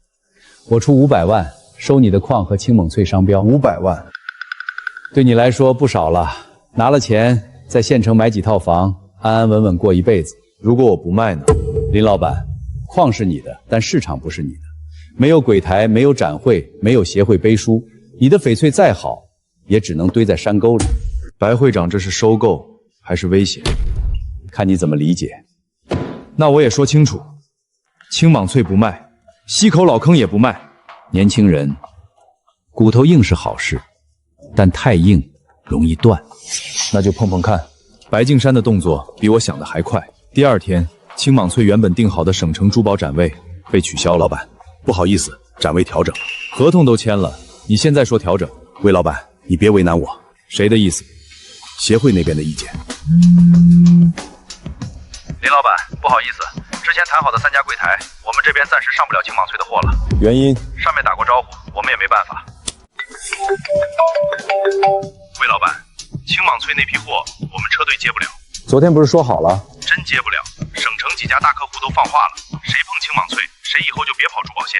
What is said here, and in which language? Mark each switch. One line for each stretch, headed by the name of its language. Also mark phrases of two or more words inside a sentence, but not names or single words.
Chinese: 我出500萬收你的礦和青蟒翠商標。500萬，對你來說不少了。拿了錢，在縣城買幾套房，安安穩穩過一輩子。如果我不賣呢？林老闆，礦是你的，但市場不是你的。沒有櫃台，沒有展會，沒有協會背書，你的翡翠再好，也只能堆在山溝裡。白會長，這是收購還是威脅？看你怎麼理解。那我也說清楚，青蟒翠不賣，溪口老坑也不賣。年輕人，骨頭硬是好事，但太硬容易斷。那就碰碰看。白敬山的動作比我想的還快。第2天，青蟒翠原本定好的省城珠寶展位被取消了。老闆，不好意思，展位調整。合同都簽了，你現在說調整？魏老闆，你別為難我。誰的意思？協會那邊的意見。林老闆，不好意思，之前談好的3家櫃台，我們這邊暫時上不了青蟒翠的貨了。原因？上面打過招呼，我們也沒辦法。魏老闆， 青蟒翠那批貨我们车队接不了。昨天不是说好了？真接不了，省城几家大客户都放话了，谁碰青蟒翠，谁以后就别跑珠宝线。